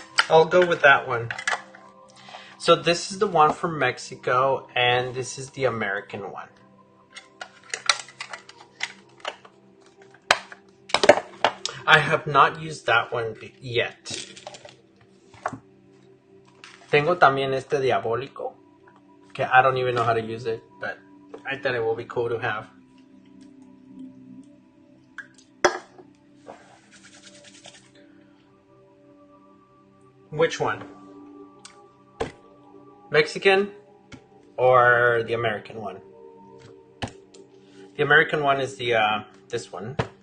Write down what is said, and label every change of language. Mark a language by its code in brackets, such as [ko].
[en] I'll go with that one. So this is the one from Mexico, and this is the American one. I have not used that one yet. [es] Tengo también este diabólico. [en] Okay, I don't even know how to use it, but I thought it will be cool to have. Which one? Mexican or the American one? The American one is the this one.